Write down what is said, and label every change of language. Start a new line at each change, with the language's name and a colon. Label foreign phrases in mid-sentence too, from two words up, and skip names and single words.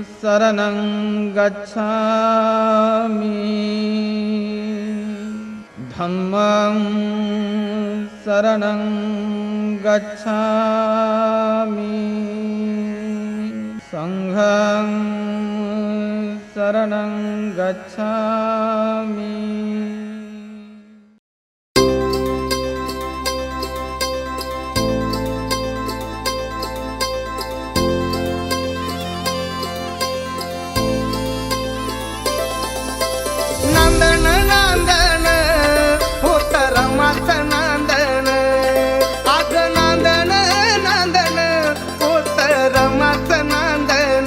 Pali: शरणं गच्छामि धम्मं शरणं गच्छामि संघं शरणं गच्छामि।
Marathi: नांदण नांदण होत रमाचं नांदण, आज नांदण नांदण होत रमाचं नांदण।